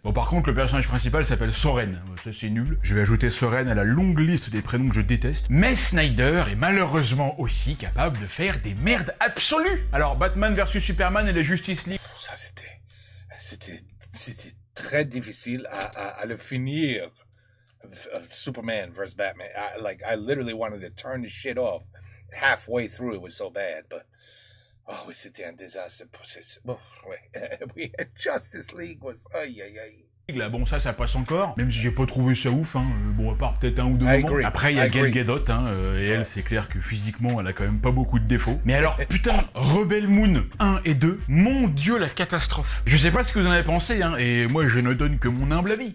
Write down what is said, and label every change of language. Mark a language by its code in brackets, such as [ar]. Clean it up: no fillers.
[fr] Bon, par contre, le personnage principal s'appelle Soren. Ça, c'est nul. Je vais ajouter Soren à la longue liste des prénoms que je déteste. Mais Snyder est malheureusement aussi capable de faire des merdes absolues. Alors, Batman vs Superman et la Justice League. Ça, c'était très difficile à le finir. Superman vs Batman. [en] I literally wanted to turn the shit off halfway through. It was so bad, but oh, [fr] c'était un désastre. Bon, ouais. Justice League was aïe. Là, bon, ça passe encore, même si j'ai pas trouvé ça ouf, hein. Bon, à part peut-être un ou deux moments. Après, il y a Gal Gadot, hein, et elle, c'est clair que physiquement, elle a quand même pas beaucoup de défauts. Mais alors, putain, Rebel Moon 1 et 2, mon dieu, la catastrophe. Je sais pas ce que vous en avez pensé, hein, et moi, je ne donne que mon humble avis.